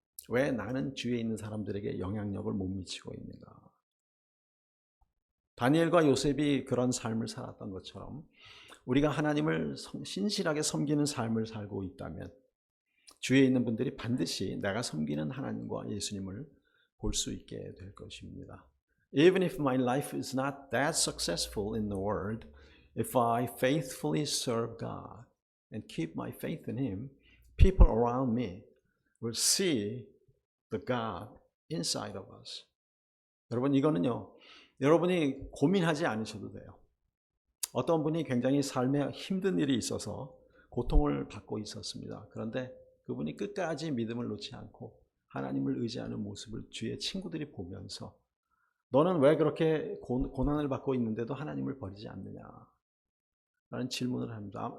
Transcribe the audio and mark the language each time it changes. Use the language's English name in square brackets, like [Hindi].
[Korean] 왜 나는 주위에 있는 사람들에게 영향력을 못 미치고 있는가? 다니엘과 요셉이 그런 삶을 살았던 것처럼 우리가 하나님을 신실하게 섬기는 삶을 살고 있다면 주위에 있는 분들이 반드시 내가 섬기는 하나님과 예수님을 볼 수 있게 될 것입니다. [English] Even if my life is not that successful in the world, if I faithfully serve God and keep my faith in Him, people around me will see the God inside of us. [Korean] 여러분 이거는요, 여러분이 고민하지 않으셔도 돼요. 어떤 분이 굉장히 삶에 힘든 일이 있어서 고통을 받고 있었습니다. 그런데 그분이 끝까지 믿음을 놓지 않고 하나님을 의지하는 모습을 주위의 친구들이 보면서 너는 왜 그렇게 고난을 받고 있는데도 하나님을 버리지 않느냐 라는 질문을 합니다.